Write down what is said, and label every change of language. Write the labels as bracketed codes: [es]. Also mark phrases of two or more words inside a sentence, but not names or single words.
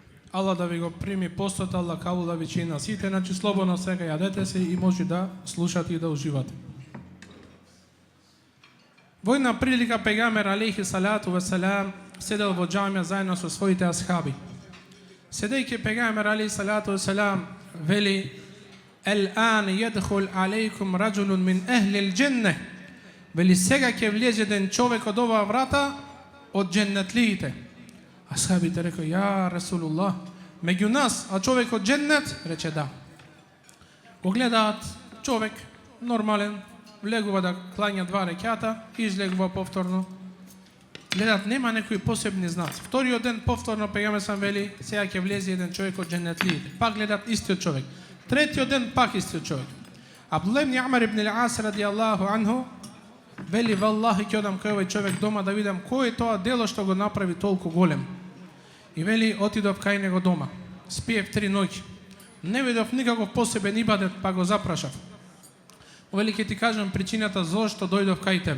[mk] Аллах да ви го прими постот, Аллах кабул да ви чини на сите, значи слободно сега јадете се и може да слушате и да уживате. Во една прилика пегамер [ar] عليه الصلاة والسلام [mk] седел во џамија заедно со своите асхаби. Седејќи пегамер [ar] عليه الصلاة والسلام [mk] вели: [ar] "الآن يدخل عليكم رجل من أهل الجنة." [mk] Вели сега ќе влезе еден човек од оваа врата од џеннетлиите. Асхабите рекоа: [ar] "يا رسول الله, [mk] меѓу нас, а човек од џеннет?" Рече да. Го гледаат човек нормален, влегува да клања 2 рекјата, излегува повторно. Гледаат нема некои посебни знаци. Вториот ден повторно пегаме сам вели: "Сега ќе влезе еден човек од џеннетлиите." Пак гледаат истиот човек. Третиот ден пак истиот човек. Абдуллах ибн Амр ибн ал-Ас [ar] رضي الله عنه [mk] вели: "Валлахи ќе одам кај овој човек дома да видам кој е тоа дело што го направи толку голем." И вели: "Отидов кај него дома. Спиев 3 ноќи. Не видов никаков посебен ибадет, па го запрашав. Вели: "Ќе ти кажам причината зошто дојдов кај тебе.